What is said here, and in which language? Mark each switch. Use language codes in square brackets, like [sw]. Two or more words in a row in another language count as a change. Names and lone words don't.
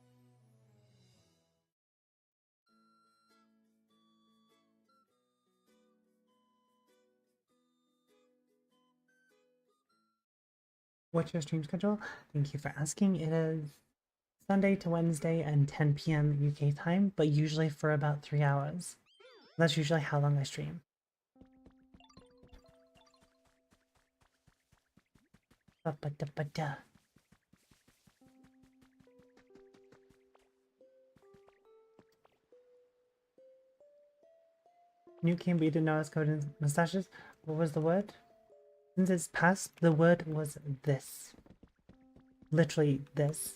[en] What's your stream schedule? Thank you for asking. It is Sunday to Wednesday and 10 p.m. UK time, but usually for about 3 hours. That's usually how long I stream. Ba-ba-da-ba-da. New game, but you didn't know I was covered in mustaches. What was the word? Since it's past, the word was this. Literally this.